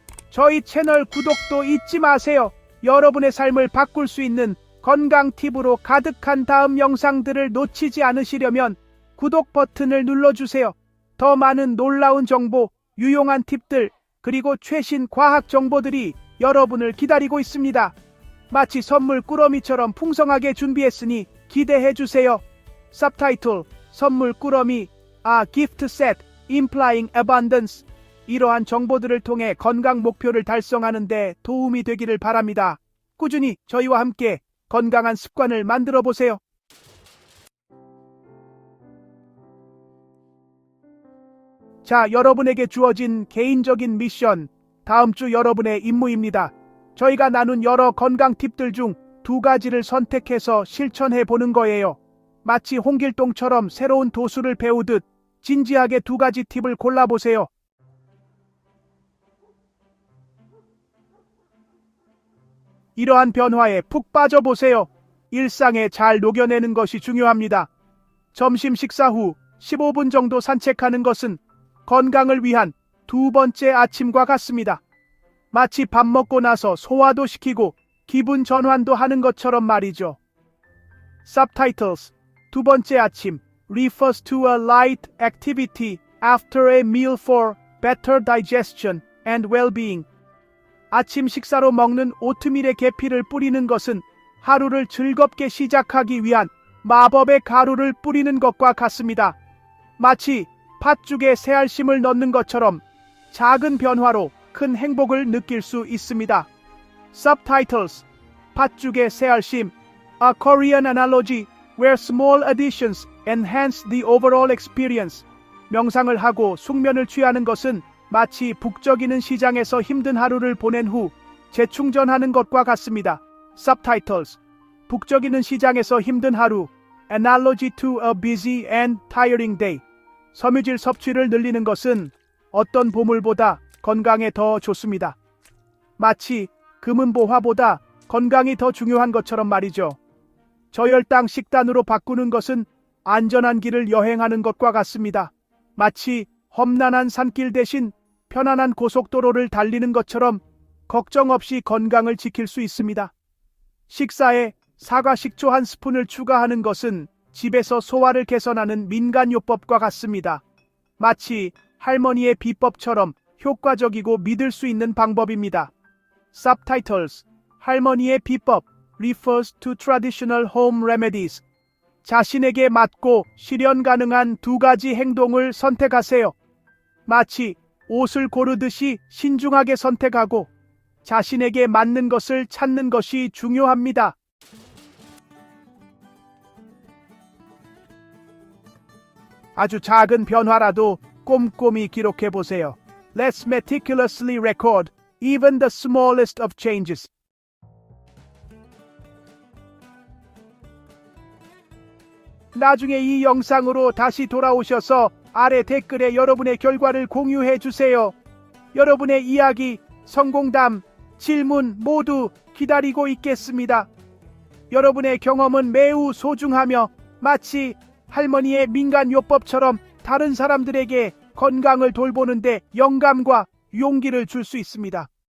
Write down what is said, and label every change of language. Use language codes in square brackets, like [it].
[ko] 저희 채널 구독도 잊지 마세요. 여러분의 삶을 바꿀 수 있는 건강 팁으로 가득한 다음 영상들을 놓치지 않으시려면 구독 버튼을 눌러주세요. 더 많은 놀라운 정보, 유용한 팁들, 그리고 최신 과학 정보들이 여러분을 기다리고 있습니다. 마치 선물 꾸러미처럼 풍성하게 준비했으니 기대해주세요. [en] Subtitle: [ko] 선물 꾸러미, [en] A gift set, implying abundance. [ko] 이러한 정보들을 통해 건강 목표를 달성하는 데 도움이 되기를 바랍니다. 꾸준히 저희와 함께 건강한 습관을 만들어 보세요. 자, 여러분에게 주어진 개인적인 미션, 다음 주 여러분의 임무입니다. 저희가 나눈 여러 건강 팁들 중 2가지를 선택해서 실천해 보는 거예요. 마치 홍길동처럼 새로운 도수를 배우듯 진지하게 2가지 팁을 골라보세요. 이러한 변화에 푹 빠져보세요. 일상에 잘 녹여내는 것이 중요합니다. 점심 식사 후 15분 정도 산책하는 것은 건강을 위한 2번째 아침과 같습니다. 마치 밥 먹고 나서 소화도 시키고 기분 전환도 하는 것처럼 말이죠. [en] Subtitles: [ko] 2번째 아침 [en] refers to a light activity after a meal for better digestion and well-being. [ko] 아침 식사로 먹는 오트밀에 계피를 뿌리는 것은 하루를 즐겁게 시작하기 위한 마법의 가루를 뿌리는 것과 같습니다. 마치 팥죽에 새알심을 넣는 것처럼 작은 변화로 큰 행복을 느낄 수 있습니다. [en] Subtitles: [ko] 팥죽에 새알심, [en] A Korean analogy where small additions enhance the overall experience. [ko] 명상을 하고 숙면을 취하는 것은 마치 북적이는 시장에서 힘든 하루를 보낸 후 재충전하는 것과 같습니다. [en] Subtitles. [ko] 북적이는 시장에서 힘든 하루. [en] Analogy to a busy and tiring day. [ko] 섬유질 섭취를 늘리는 것은 어떤 보물보다 건강에 더 좋습니다. 마치 금은보화보다 건강이 더 중요한 것처럼 말이죠. 저혈당 식단으로 바꾸는 것은 안전한 길을 여행하는 것과 같습니다. 마치 험난한 산길 대신 편안한 고속도로를 달리는 것처럼 걱정 없이 건강을 지킬 수 있습니다. 식사에 사과 식초 한 스푼을 추가하는 것은 집에서 소화를 개선하는 민간요법과 같습니다. 마치 할머니의 비법처럼 효과적이고 믿을 수 있는 방법입니다. [en] Subtitles. [ko] 할머니의 비법 [en] refers to traditional home remedies. [ko] 자신에게 맞고 실현 가능한 두 가지 행동을 선택하세요. 마치 옷을 고르듯이 신중하게 선택하고 자신에게 맞는 것을 찾는 것이 중요합니다. 아주 작은 변화라도 꼼꼼히 기록해 보세요. [en] Let's meticulously record even the smallest of changes. [ko] 나중에 이 영상으로 다시 돌아오셔서 아래 댓글에 여러분의 결과를 공유해 주세요. 여러분의 이야기, 성공담, 질문 모두 기다리고 있겠습니다. 여러분의 경험은 매우 소중하며 마치 할머니의 민간요법처럼 다른 사람들에게 건강을 돌보는데 영감과 용기를 줄 수 있습니다.